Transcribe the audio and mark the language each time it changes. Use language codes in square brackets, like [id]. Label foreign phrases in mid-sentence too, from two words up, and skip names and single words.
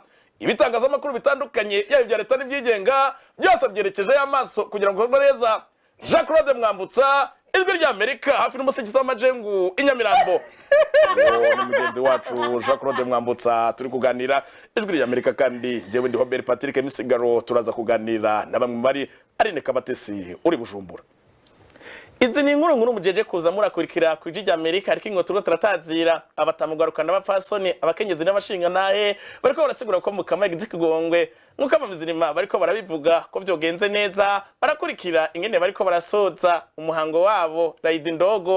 [rn] Ibitangazamakuru bitandukanye yaba ibya leta n'ibyigenga byose byerekejeho amaso kugira ngo bikorwe neza. Jean-Claude Mwambutsa, ijwi ry'Amerika, hafi n'umusigiti w'Amajengu i Nyamirambo. Ni mugenzi wacu Jean-Claude Mwambutsa turi kuganira. Ijwi ry'Amerika kandi jewe ndi Robert Patrick Misigaro, turaza kuganira na bamwe bari Aline Kabatesi uri Bujumbura. Izi ni inkuru mujeje kuza murakurikira ku ijwi ry'Amerika, ariko ingo turiko turatazira abatamugarukana n'abapfasoni, abakenyezi n'abashinga nahe bariko barasigura ko mukama yagize ikigongwe. Nkuko abamizirima bariko barabivuga ko vyogenze neza, barakurikira ingene bariko barasoza umuhango wabo Raidi Ndogo.